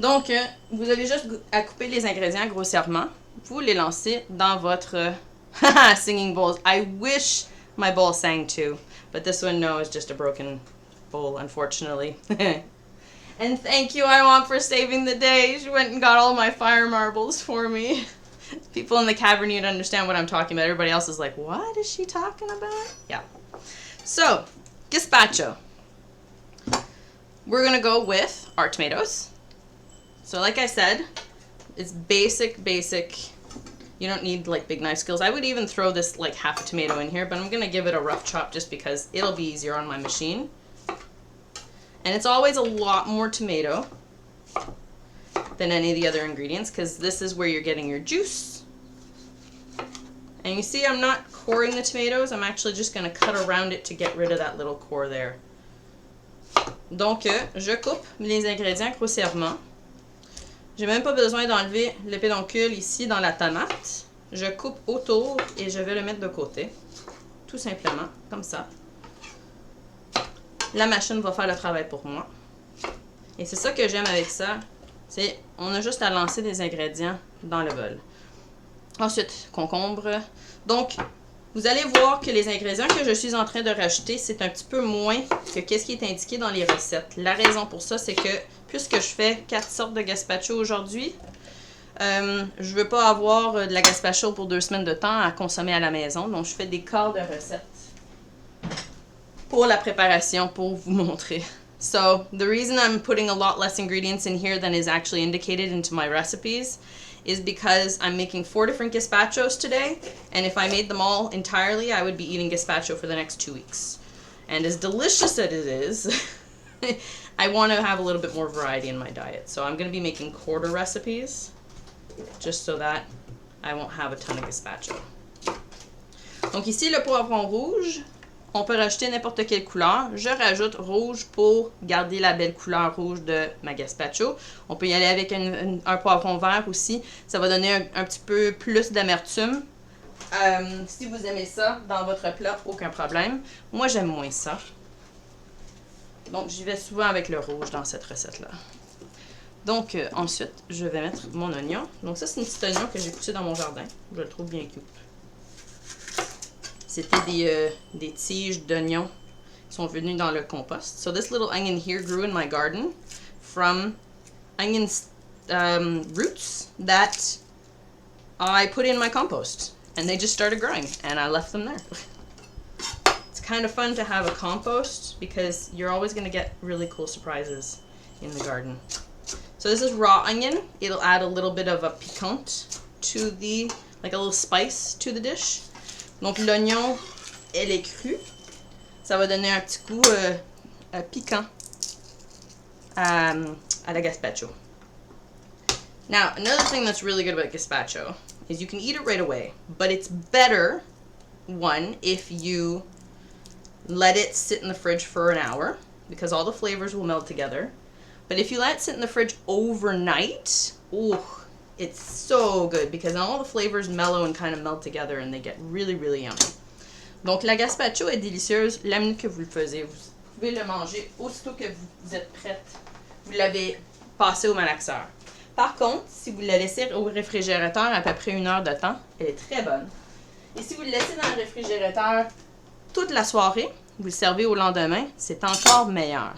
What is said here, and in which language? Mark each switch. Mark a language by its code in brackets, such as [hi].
[fr] Donc, vous avez juste à couper les ingrédients grossièrement. Vous les lancez dans votre singing bowls. [en] I wish my bowl sang too. But this one, no, is just a broken bowl, unfortunately. And thank you, Iwan, for saving the day. She went and got all my fire marbles for me. People in the cavern need to understand what I'm talking about. Everybody else is like, what is she talking about? Yeah. So, gazpacho. We're going to go with our tomatoes. So like I said, it's basic. You don't need like big knife skills. I would even throw this like half a tomato in here, but I'm going to give it a rough chop just because it'll be easier on my machine. And it's always a lot more tomato than any of the other ingredients because this is where you're getting your juice. And you see I'm not coring the tomatoes, I'm actually just going to cut around it to get rid of that little core there. [fr] Donc, je coupe les ingrédients grossièrement. J'ai même pas besoin d'enlever le pédoncule ici dans la tomate. Je coupe autour et je vais le mettre de côté. Tout simplement, comme ça. La machine va faire le travail pour moi. Et c'est ça que j'aime avec ça. C'est on a juste à lancer des ingrédients dans le bol. Ensuite, concombre. Donc, vous allez voir que les ingrédients que je suis en train de rajouter, c'est un petit peu moins que ce qui est indiqué dans les recettes. La raison pour ça, c'est que puisque je fais 4 sortes de gazpacho aujourd'hui, je veux pas avoir de la gazpacho pour 2 semaines de temps à consommer à la maison. Donc, je fais des quarts de recettes pour la préparation, pour vous montrer. [en] So, the reason I'm putting a lot less ingredients in here than is actually indicated into my recipes is because I'm making 4 different gazpachos today, and if I made them all entirely, I would be eating gazpacho for the next 2 weeks. And as delicious as it is, I want to have a little bit more variety in my diet. So I'm going to be making quarter recipes, just so that I won't have a ton of gazpacho. [fr] Donc ici, le poivron rouge, on peut rajouter n'importe quelle couleur. Je rajoute rouge pour garder la belle couleur rouge de ma gazpacho. On peut y aller avec un poivron vert aussi. Ça va donner un petit peu plus d'amertume. Si vous aimez ça dans votre plat, aucun problème. Moi, j'aime moins ça. Donc, j'y vais souvent avec le rouge dans cette recette-là. Donc, ensuite, je vais mettre mon oignon. Donc, ça, c'est une petite oignon que j'ai poussé dans mon jardin. Je le trouve bien cute. C'était des tiges d'oignons qui sont venues dans le compost. [en] So this little onion here grew in my garden from onion roots that I put in my compost. And they just started growing, and I left them there. It's kind of fun to have a compost because you're always going to get really cool surprises in the garden. So this is raw onion. It'll add a little bit of a piquant to the, like a little spice to the dish. [fr] Donc l'oignon, elle est crue. Ça va donner un petit goût piquant à la gazpacho. [en] Now, another thing that's really good about gazpacho is you can eat it right away, but it's better, one, if you let it sit in the fridge for an hour, because all the flavors will meld together. But if you let it sit in the fridge overnight, ooh, it's so good because all the flavors mellow and kind of melt together and they get really, really yummy. [fr] Donc la gazpacho est délicieuse la minute que vous le faisiez. Vous pouvez le manger aussitôt que vous êtes prête. Vous l'avez passé au malaxeur. Par contre, si vous la laissez au réfrigérateur à peu près 1 heure de temps, elle est très bonne. Et si vous le laissez dans le réfrigérateur toute la soirée, vous le servez au lendemain, c'est encore meilleur.